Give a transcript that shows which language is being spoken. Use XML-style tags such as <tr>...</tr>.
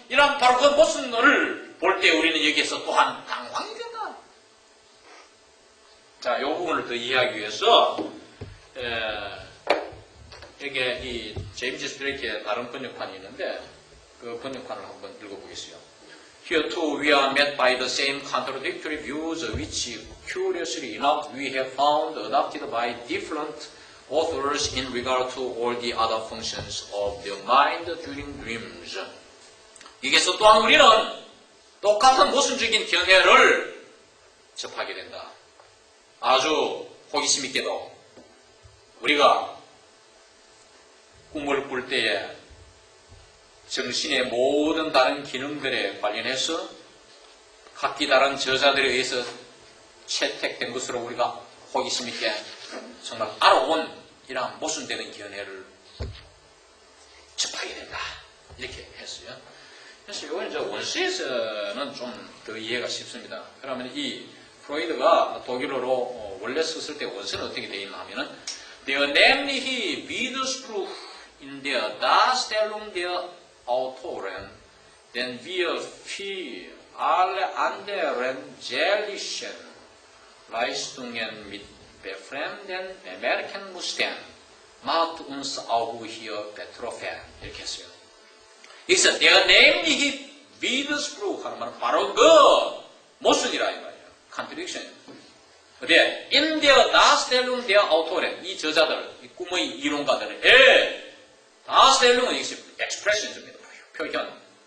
<ko>이런 바로 그 모순을 볼 때 우리는 여기에서 또한 당황이 된다. 자, 이 부분을 더 이해하기 위해서 여기에 이 제임스 스트레이트의 다른 번역판이 있는데 그 번역판을 한번 읽어보겠어요.</ko> <en>Here too we are met by the same contradictory views which curiously enough we have found adopted by different authors in regard to all the other functions of the mind during dreams.</en> <ko>여기서 또한 우리는 똑같은 모순적인 견해를 접하게 된다. 아주 호기심 있게도 우리가 꿈을 꿀 때에 정신의 모든 다른 기능들에 관련해서 각기 다른 저자들에 의해서 채택된 것으로 우리가 호기심 있게 정말 알아온 이러한 모순되는 견해를 접하게 된다. 이렇게 했어요. 그래서 이건 이제 원시에서는 좀 더 이해가 쉽습니다. 그러면 이 프로이드가 독일어로 원래 썼을 때 원서는 어떻게 되어 있나 하면은</ko> <de>Der nämliche Widerspruch in der Darstellung der Autoren, den wir für alle anderen seelischen Leistungen mit befremden bemerken mussten, macht uns auch hier betroffen.</de> <ko>이렇게 했어요. 여기서</ko> <de>der nämliche Widerspruch</de> <ko>하는 말은 바로 그 모순이라 이 말이에요. Contradiction. 근데</ko> <de>in der Darstellung der Autoren,</de> <ko>이 저자들, 이 꿈의 이론가들의 Darstellung은 이것이 expressions입니다. 표현.</ko>